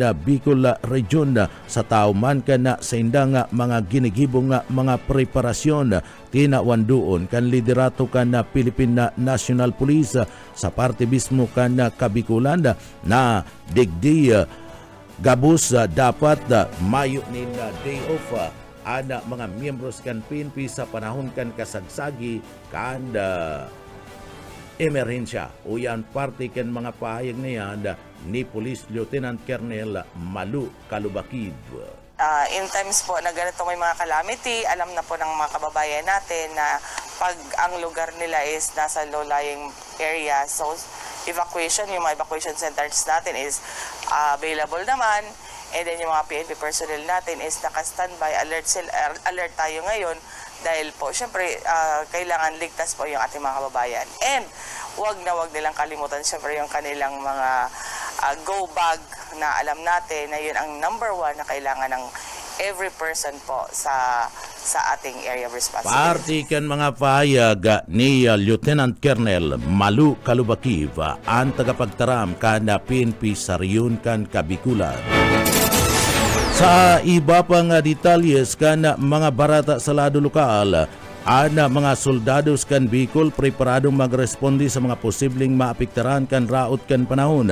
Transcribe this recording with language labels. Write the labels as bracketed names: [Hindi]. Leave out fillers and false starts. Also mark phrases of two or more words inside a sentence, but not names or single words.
[Bikol] Bicol Region sa tauman kan sa indang mga ginigibong mga preparasyon tinawandoon kan liderato kan Philippine National Police sa parte mismo kan Kabikulan na digdi gabos dapat mayo nin day off ana mga miyembros kan PNP sa panahon kan kasagsagi kan emerhensya. Uyan parte kan mga pahayag niyan ni Police Lieutenant Colonel Malu Kalubakid. [English] In times [Filipino] po na ganito may mga calamity, alam na po ng mga kababayan natin na pag ang lugar nila is nasa [English] low-lying area, [Filipino] so evacuation, yung mga [English] evacuation centers [Filipino] natin [English] is available [Filipino] naman, [English] and then [Filipino] yung mga PNP personnel natin is naka-standby, alert tayo ngayon dahil po syempre kailangan ligtas po yung ating mga kababayan. And wag nilang kalimutan syempre yung kanilang mga [English] go bag [Filipino] na alam natin na yun ang [English] number one [Filipino] na kailangan ng [English] every person [Filipino] po sa ating [English] area of responsibility. [Bikol] Party kan mga pahayag ni Lieutenant Colonel Malu Kalubakiv, ang tagapagtaram kana PNP sa riyon kan Kabikulan. Sa iba pang detalyes kan mga barata sa lado lokal, ana mga soldados kan Bicol preparadong magresponde sa mga posibleng maapektaran kan raot kan panahon.